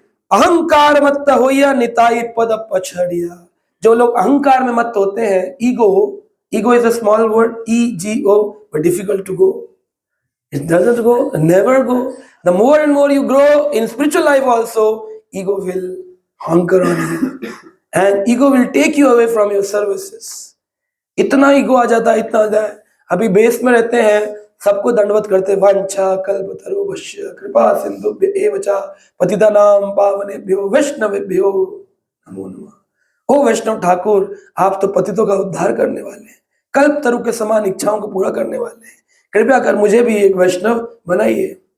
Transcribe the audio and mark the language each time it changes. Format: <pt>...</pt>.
<bn>अहंकार मत होइया, निताई पद पछड़िया।</bn> <hi>जो लोग अहंकार में मत होते हैं,</hi> <en>ego is a small word, ego, but difficult to go. It doesn't go, never go. The more and more you grow in spiritual life also, ego will hunker on you and ego will take you away from your services.</en> <hi>इतना ego आ जाता है, इतना आ जाता है। अभी base में रहते हैं, सबको दंडवत करते हैं,</hi> <sa>वांछा कल्पतरुभ्यश्च कृपा सिंधुभ्य एव च पतितानां पावनेभ्यो वैष्णवेभ्यो नमो नमः।</sa> <hi>ओ वैष्णव ठाकुर, आप तो पतितों का उद्धार करने वाले हैं, कल्प तरु के समान इच्छाओं को पूरा करने वाले हैं, कृपया कर मुझे भी एक वैष्णव बनाइए।</hi>